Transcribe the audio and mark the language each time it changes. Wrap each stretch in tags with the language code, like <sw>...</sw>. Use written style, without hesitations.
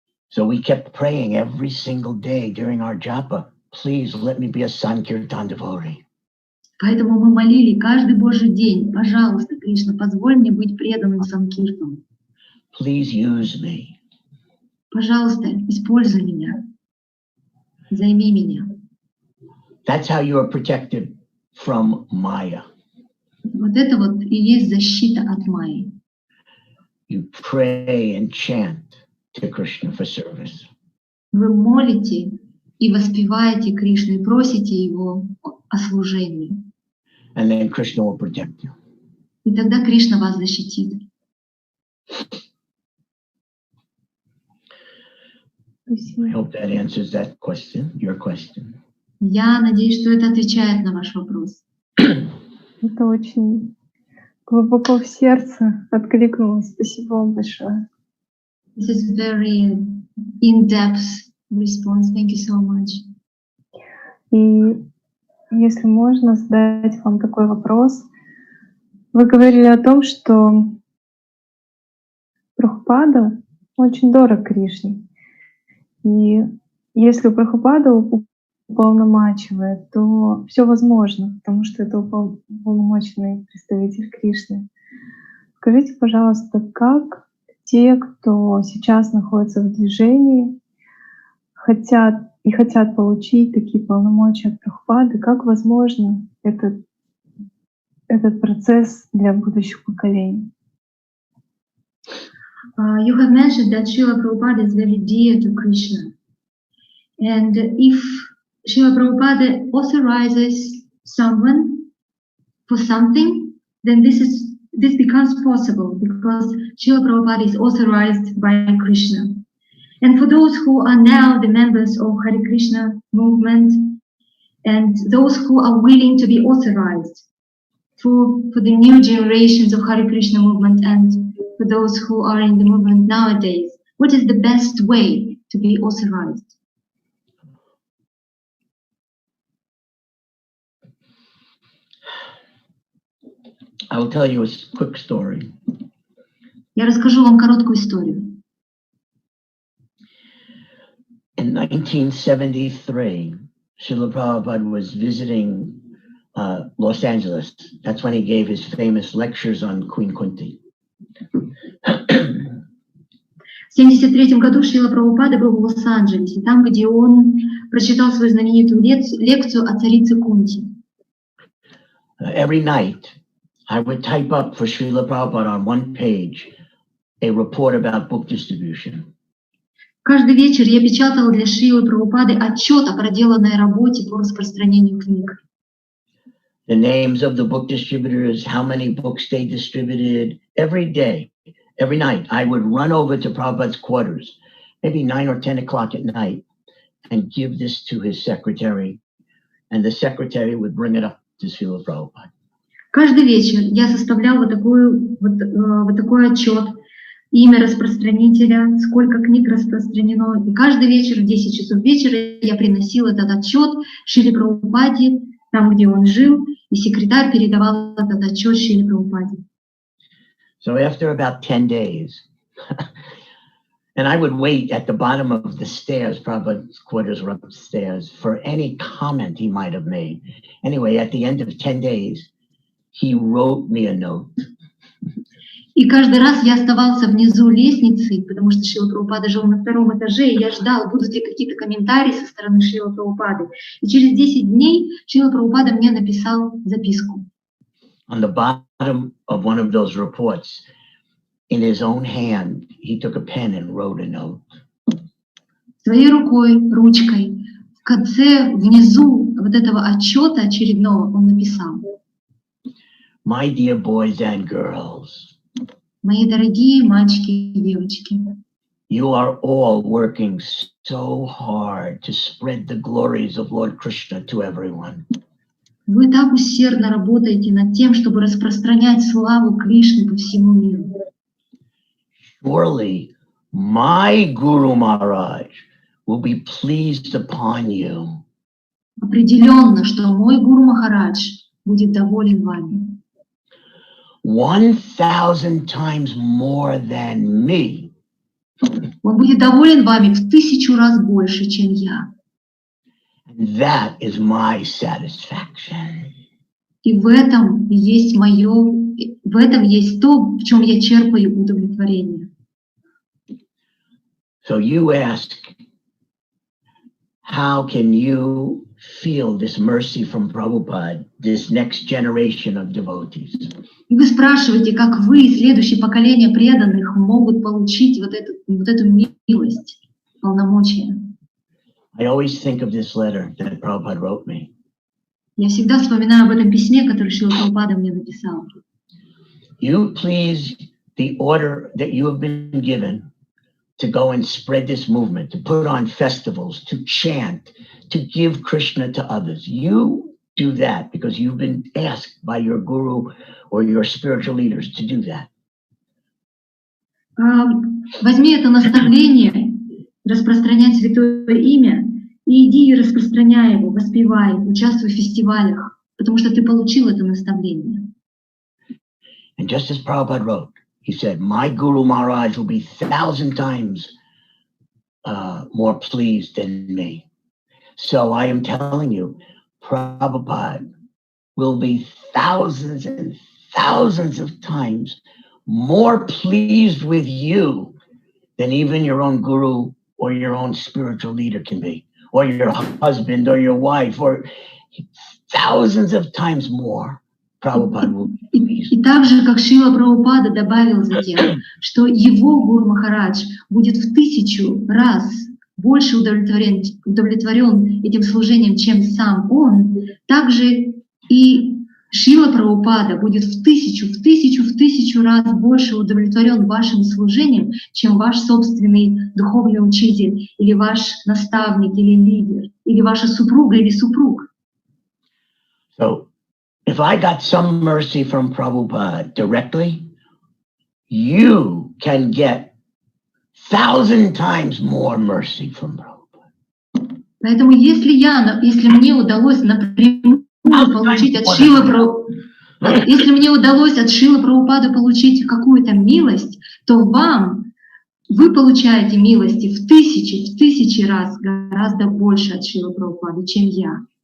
<en>So we kept praying every single day during our japa, please let me be a Sankirtan devotee.</en> <ru>Поэтому мы молили каждый Божий день, пожалуйста, Кришна, позволь мне быть преданным Санкиртану.</ru> <en>Please use me.</en> <ru>Пожалуйста, используй меня, займи меня.</ru> <en>That's how you are protected from Maya.</en> <ru>Вот это вот и есть защита от Майи.</ru> <en>You pray and chant to Krishna for service.</en> <ru>Вы молите и воспеваете Кришну, и просите Его о служении.</ru> <en>And then Krishna will protect you.</en> <ru>И тогда Кришна вас защитит.</ru> <en>I hope that answers that question, your question.</en> <ru>Я надеюсь, что это отвечает на ваш вопрос. Это очень глубоко в сердце откликнулось. Спасибо вам большое.</ru> <en>This is very in-depth response. Thank you so much.</en> <ru>И если можно задать вам такой вопрос. Вы говорили о том, что Прабхупада очень дорог Кришне. И если Прабхупада уполномачивает, то все возможно, потому что это уполномоченный представитель Кришны. Скажите, пожалуйста, как те, кто сейчас находится в движении, хотят получить такие полномочия от Прабхупады, как возможно этот процесс для будущих поколений?</ru> <en>You have mentioned that Srila Prabhupada is very dear to Krishna. And if Srila Prabhupada authorizes someone for something, then this becomes possible because Srila Prabhupada is authorized by Krishna. And for those who are now the members of Hare Krishna movement and those who are willing to be authorized for the new generations of Hare Krishna movement and for those who are in the movement nowadays, what is the best way to be authorized? I will tell you a quick story.</en> <ru>Я расскажу вам короткую историю.</ru> <en>In 1973, Srila Prabhupada was visiting Los Angeles. That's when he gave his famous lectures on Queen Kunti.</en> <ru>В 1973 году Шрила Прабхупада был в Лос-Анджелесе, там, где он прочитал свою знаменитую лекцию о царице Кунти.</ru> <en>Every night, I would type up for Srila Prabhupada on one page a report about book distribution.</en> <ru>Каждый вечер я печатала для Шрилы Прабхупады отчет о проделанной работе по распространению книг.</ru> <en>The names of the book distributors, how many books they distributed, every day, every night, I would run over to Prabhupada's quarters, maybe 9 or 10 o'clock at night, and give this to his secretary, and the secretary would bring it up to Srila Prabhupada.</en> <ru>Каждый вечер я составлял вот такой отчет, имя распространителя, сколько книг распространено. И каждый вечер в 10 часов вечера я приносил этот отчет Шриле Прабхупаде, там, где он жил, и секретарь передавал этот отчет Шриле Прабхупаде.</ru> <en>So after about 10 days, and I would wait at the bottom of the stairs, Prabhupada's quarters were upstairs, for any comment he might have made. Anyway, at the end of 10 days, he wrote me a note.</en> <ru>И каждый раз я оставался внизу лестницы, потому что Шрила Прабхупада жил на 2-м этаже, и я ждал, будут ли какие-то комментарии со стороны Шрила Прабхупады. И через 10 дней Шрила Прабхупада мне написал записку.</ru> <en>On the bottom of one of those reports, in his own hand, he took a pen and wrote a note.</en> <ru>Своей рукой, ручкой, в конце, внизу вот этого отчета очередного он написал:</ru> <en>My dear boys and girls,</en> <ru>мои дорогие мальчики и девочки,</ru> <en>you are all working so hard to spread the glories of Lord Krishna to everyone.</en> <ru>вы так усердно работаете над тем, чтобы распространять славу Кришны по всему миру.</ru> <en>Surely my Guru Maharaj will be pleased upon you.</en> <ru>Определенно, что мой Гуру Махарадж будет доволен вами.</ru> <en>1,000 times more than me.</en> <ru>Он будет доволен вами в 1000 раз больше, чем я.</ru> <en>And that is my satisfaction.</en> <ru>И в этом есть то, в чем я черпаю удовлетворение.</ru> <en>So you ask, how can you feel this mercy from Prabhupada, this next generation of devotees?</en> <ru>И вы спрашиваете, как вы, следующее поколение преданных, могут получить вот эту милость, полномочия.</ru> <en>I always think of this letter that Prabhupada wrote me.</en> <ru>Я всегда вспоминаю об этом письме, которое Шрила Прабхупада мне написал.</ru> <en>You please the order that you have been given to go and spread this movement, to put on festivals, to chant, to give Krishna to others. You do that because you've been asked by your guru or your spiritual leaders to do that.</en> <ru>Возьми это наставление, распространять святое имя, и иди и распространяй его, воспевай, участвуй в фестивалях, потому что ты получил это наставление.</ru> <en>And just as Prabhupada wrote, he said, my Guru Maharaj will be 1,000 times more pleased than me. So I am telling you, Prabhupada will be thousands and thousands of times more pleased with you than even your own guru or your own spiritual leader can be, or your husband or your wife, or thousands of times more. Prabhupada will be pleased.</en> <ru>И так же, как Шрила Прабхупада добавил затем, что его Гуру Махарадж будет в 1000 раз больше удовлетворен этим служением, чем сам он, также и Шрила Прабхупада будет в 1000 раз больше удовлетворен вашим служением, чем ваш собственный духовный учитель, или ваш наставник, или лидер, или ваша супруга, или супруг.</ru> <en>So, if I got some mercy from Prabhupada directly, you can get 1,000 times more mercy from Prabhupada.</en> <ru>Поэтому если мне удалось напрямую получить от Шрилы Прабхупады получить какую-то милость, то вы получаете милости в тысячи раз гораздо больше от Шрилы Прабхупады, чем я.</ru>